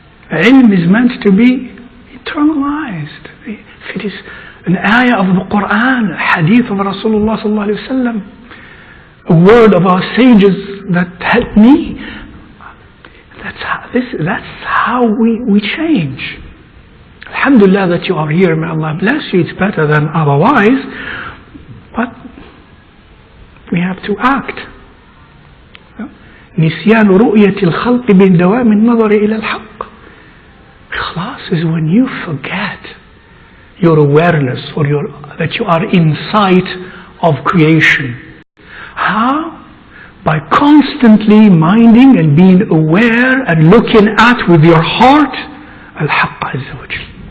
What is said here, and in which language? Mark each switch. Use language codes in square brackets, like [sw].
[en] Ilm is meant to be internalized. If it is an ayah of the Quran, a hadith of Rasulullah sallallahu alaihi wasallam, a word of our sages that helped me, that's how we change. Alhamdulillah that you are here, may Allah bless you, it's better than otherwise, but we have to act. [ar] نسيان رؤية الخلق بدوام النظر إلى الحق. [en] Ikhlas is when you forget your awareness or that you are in sight of creation. How? By constantly minding and being aware and looking at with your heart Al-Haqq Azza wa Jal.